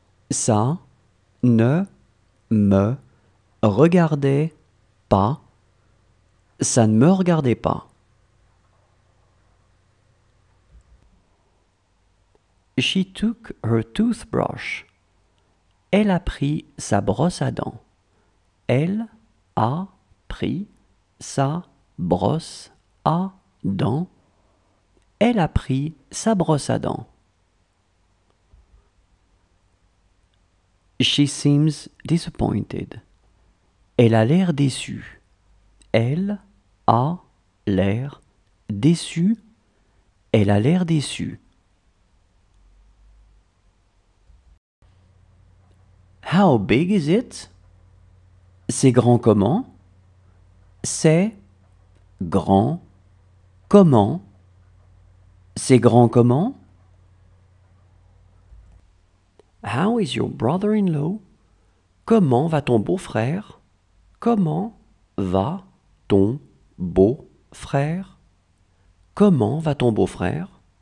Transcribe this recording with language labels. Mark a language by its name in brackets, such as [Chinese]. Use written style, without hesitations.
[French] Ça ne me regardait pas. Ça ne me regardait pas. [English] She took her toothbrush. [French] Elle a pris sa brosse à dents. Elle a pris sa brosse à dents. Elle a pris sa brosse à dents. [English] She seems disappointed. [French] Elle a l'air déçue. Elle a l'air déçue. Elle a l'air déçue. [English] How big is it? [French] C'est grand comment? C'est grand comment? C'est grand comment? [English] How is your brother-in-law? [French] Comment va ton beau-frère? Comment va ton beau-frère? Comment va ton beau-frère?